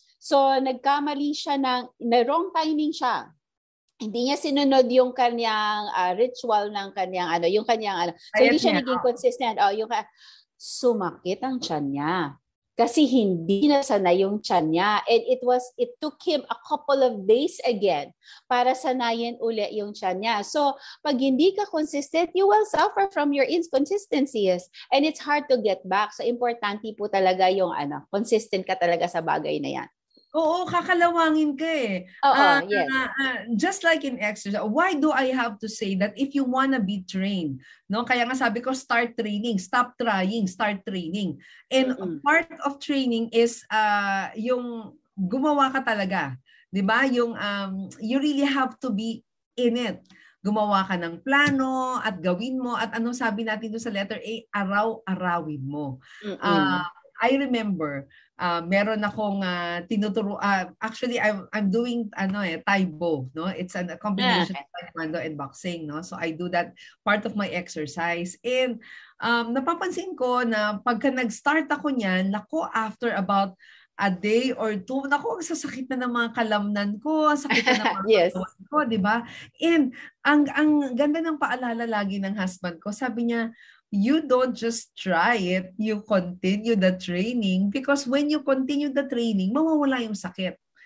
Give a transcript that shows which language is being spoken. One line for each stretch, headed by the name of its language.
Filipino: So nagkamali siya na wrong timing siya. Hindi niya sinunod yung kanyang ritual ng kanyang So hindi siya naging consistent. Sumakit ang tiyan niya. Kasi hindi na sanay yung tiyan niya.
English: And it took him a couple of days again
Filipino: para sanayin uli yung tiyan niya.
English: So pag hindi ka consistent, you will suffer from your inconsistencies. And it's hard to get back.
Filipino: So importante po talaga yung consistent ka talaga sa bagay na yan. Oo, kakalawangin ka eh.
English: Yes. Just like in exercise, why do I have to say that if you wanna be trained? No?
Filipino: Kaya nga sabi ko,
English: start training. Stop trying, start training. And part of training is
Filipino: yung gumawa ka talaga. Diba?
English: Yung you really have to be in it.
Filipino: Gumawa ka ng plano at gawin mo. At anong sabi natin doon sa letter A, araw-arawin mo.
English: I remember,
Filipino: meron akong tinuturo.
English: Actually, I'm doing Taibo, no? It's a combination of Taekwondo and boxing, no? So I do that part of my exercise.
Filipino: And napapansin ko na pagka nag-start ako niyan,
English: after about a day or two,
Filipino: ang sasakit na ng mga kalamnan ko, sakit na ng mga katawan ko, di ba?
English: And
Filipino: ang ganda ng paalala lagi ng husband ko, sabi niya,
English: you don't just try it, you continue the training because when you continue the training,
Filipino: mawawala yung sakit.